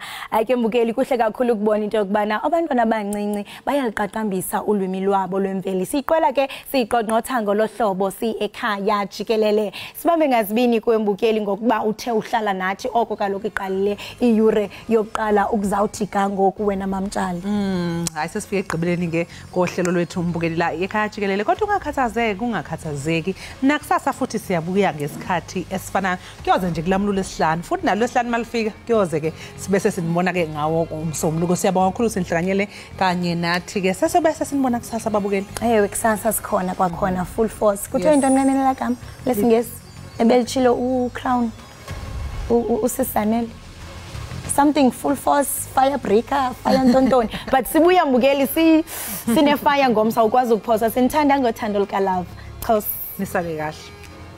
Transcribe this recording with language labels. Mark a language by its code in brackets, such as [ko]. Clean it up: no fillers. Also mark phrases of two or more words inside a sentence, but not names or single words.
[xh] Ayike mbukeli, kuhle kakhulu ukubona into yokubana abantwana abancinci bayaliqaqambisa ulwimi lwabo lwemveli. Siyiqwela ke siyiqongqothango lohlobo ekhaya jikelele. Sibambe ngazibini kwembukeli ngokuba uthe uhlala nathi oko kaloku iqalile iyure yokuqala ukuzawuthika ngoku wena Mamtshali. [zu] Hayi sesifike egqibeleni ke kohlelo lwethu umbukeli la ekhaya jikelele, kodwa ungakhathazeki nakusasa futhi siyabuya ngesikhathi esifana kuyoze nje kulamlo lesihlanu futhi nalo lesihlanu malifika kuyoze ke sibe sesinibona ke ngawo umsombuluko. Siyabonga kakhulu sinhlanganyele kanye nathi ke sesobe sesinibona kusasa babukeli. [xh] Ewe kusasa sikhona kwakhona [en] full force. [xh] Kuthiwa into nqameni la gama lesingesi ebelitshilo uCrown uSisanele [en] something full force, fire breaker, [xh] fire ntontoni. But sibuya mbukeli sine fire ngomsa ukwazi ukuphosa, sinithanda ngothando luka love. Xhosa nisale kahle.